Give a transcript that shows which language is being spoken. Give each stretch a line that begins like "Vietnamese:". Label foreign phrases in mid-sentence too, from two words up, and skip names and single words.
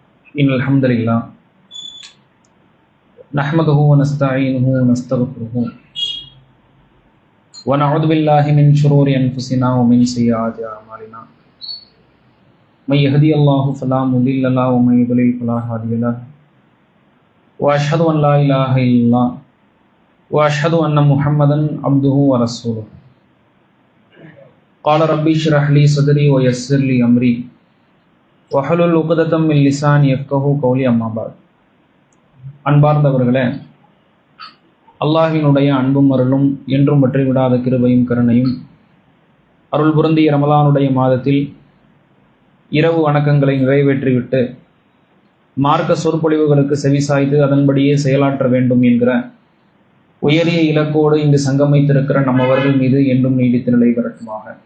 Arabic: إن الحمد لله نحمده ونستعينه ونستغفره ونعوذ بالله من شرور أنفسنا ومن سيئات أعمالنا من يهدي الله فلا مضل له ومن يضلل فلا هادي له وأشهد أن لا إله إلا الله وأشهد أن محمدا عبده ورسوله قال ربي اشرح لي صدري ويسر لي أمري واحلل عقدة من لساني يفقهوا قولي. أما بعد.
Tamil: அன்பார்ந்தவர்களே, அல்லாஹ்வினுடைய அன்பும் அருளும் என்றும் பற்றி விடாத கிருபையும் கருணையும் அருள் பொருந்திய ரமலானுடைய மாதத்தில் இரவு வணக்கங்களை நிறைவேற்றிவிட்டு மார்க்க சொற்பொழிவுகளுக்கு செவிசாய்த்து அதன்படியே செயலாற்ற வேண்டும் என்கிற உயரிய இலக்கோடு இங்கு சங்கமித்திருக்கிற நம்மவர்கள் மீது என்றும் நீடித்து நிலை பெறட்டுமாக.